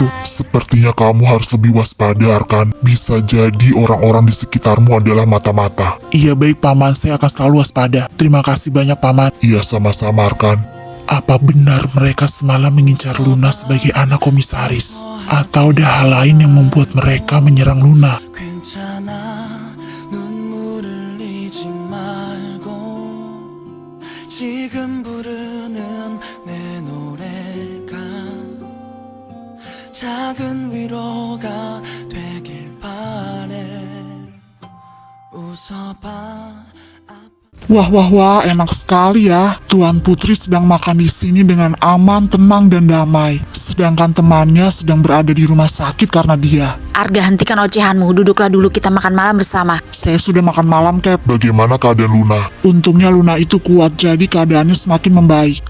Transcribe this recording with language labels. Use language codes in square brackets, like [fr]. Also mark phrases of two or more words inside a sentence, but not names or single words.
[id] Sepertinya kamu harus lebih waspada, Arkan. Bisa jadi orang-orang di sekitarmu adalah mata-mata. Iya baik Paman, saya akan selalu waspada. Terima kasih banyak Paman. Iya sama-sama Arkan. Apa benar mereka semalam mengincar Luna sebagai anak komisaris? Atau ada hal lain yang membuat mereka menyerang Luna? [ko] 괜찮아 눈물을 흘리지 말고 지금 부르는 내 노래가 작은 위로가 되길 바래 웃어봐 [id] Wah, enak sekali ya. Tuan Putri sedang makan di sini dengan aman, tenang, dan damai. Sedangkan temannya sedang berada di rumah sakit karena dia. Arga, hentikan ocehanmu. Duduklah dulu, kita makan malam bersama. Saya sudah makan malam, Cap. Bagaimana keadaan Luna? Untungnya Luna itu kuat, jadi keadaannya semakin membaik.